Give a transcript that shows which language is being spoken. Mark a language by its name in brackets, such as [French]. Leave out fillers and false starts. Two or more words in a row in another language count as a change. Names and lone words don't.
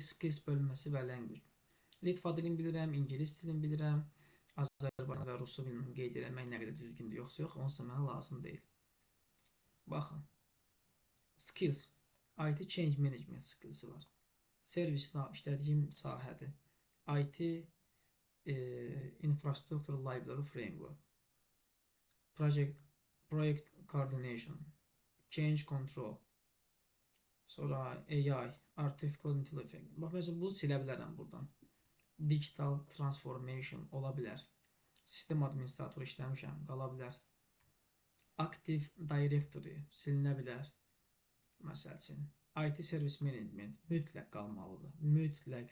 [Azerbaijani] Skills bölməsi və language. Litva dilini bilirəm, ingilis dilini bilirəm. Azərbaycan və rusu bilmirəm, qeyd eləmək nə qədər düzgündür yoxsa yox, onsa mənə lazım deyil. Baxın. Skills. [English] IT Change Management [Azerbaijani] skillsi var. Servis işlədiyim sahədir. [English] IT Infrastructure Library Framework. Project Coordination. Change Control. [Azerbaijani] Sonra AI, [English] Artificial Intelligence. [Azerbaijani] Bax, məsələn, bunu silə bilərəm buradan. [English] Digital Transformation [Azerbaijani] ola bilər. Sistem administratoru işləmişəm, qala bilər. Active Directory silinə bilər. Məsəl üçün, [English] IT Service Management [Azerbaijani] mütləq qalmalıdır. Mütləq.